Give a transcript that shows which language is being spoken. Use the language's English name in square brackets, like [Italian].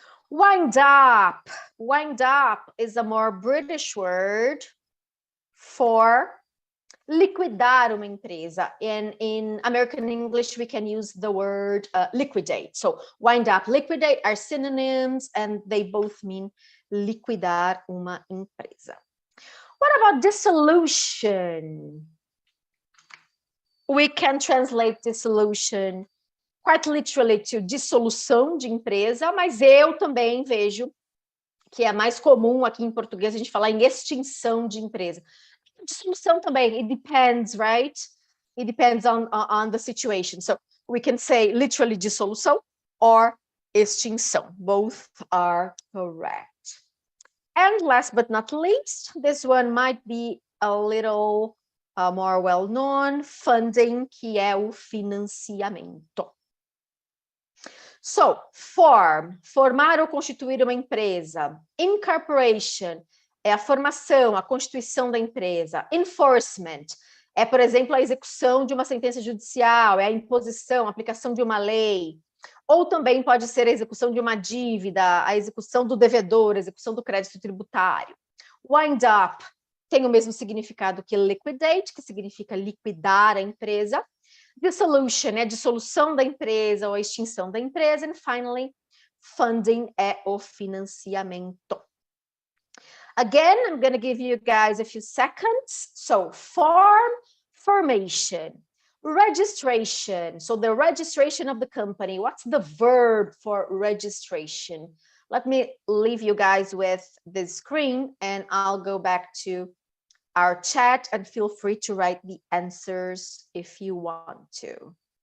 [English] Wind up. Wind up is a more British word for [Portuguese] liquidar uma empresa. [English] In American English, we can use the word liquidate. So wind up, liquidate are synonyms, and they both mean [Portuguese] liquidar uma empresa. [English] What about dissolution? We can translate dissolution quite literally to [Portuguese] dissolução de empresa, mas eu também vejo que é mais comum aqui em português a gente falar em extinção de empresa. Dissolução também, [English] it depends, right? It depends on the situation. So we can say literally dissolução or extinção. Both are correct. And last but not least, this one might be a little more well-known, funding, [Portuguese] que é o financiamento. So, formar ou constituir uma empresa. Incorporation é a formação, a constituição da empresa. Enforcement é, por exemplo, a execução de uma sentença judicial, é a imposição, a aplicação de uma lei. Ou também pode ser a execução de uma dívida, a execução do devedor, a execução do crédito tributário. Wind up tem o mesmo significado que liquidate, que significa liquidar a empresa. Dissolution é a dissolução da empresa ou a extinção da empresa. [English] And finally, [Portuguese] funding é o financiamento. [English] Again, I'm going to give you guys a few seconds. So, formation, registration. So, the registration of the company. What's the verb for registration? Let me leave you guys with this screen and I'll go back to our chat and feel free to write the answers if you want to.